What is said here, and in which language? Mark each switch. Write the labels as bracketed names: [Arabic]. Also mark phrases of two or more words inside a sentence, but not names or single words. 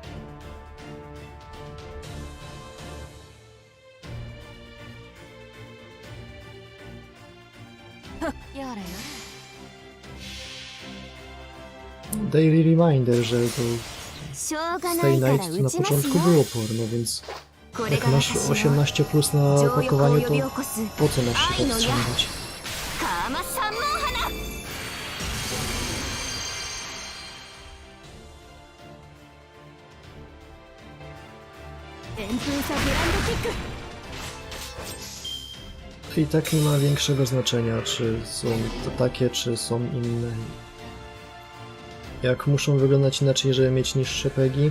[Japanese] やらやら。 [English] Daily reminder, [Polish] że to [Japanese] しょうが [Polish] z [Japanese] な [Polish] tej [Japanese] いから [English] night to [Japanese] 打 [Polish] na [Japanese] ちます [Polish] początku [Japanese] よ。 [Polish] było porno, więc [Japanese] これ [Polish] jak [Japanese] が [Polish] masz [Japanese] 私の [Polish] 18 plus na [Japanese] 情欲を [Polish] opakowaniu, [Japanese] 呼び起 [Polish] to [Japanese] こす [Polish] po co masz się [Japanese] 愛の矢 [Polish] powstrzymywać? [Japanese] カーマ三文花。旋風さグランドキック。 [Polish] I tak nie ma większego znaczenia, czy są to takie, czy są inne. Jak muszą wyglądać inaczej, żeby mieć niższe pegi?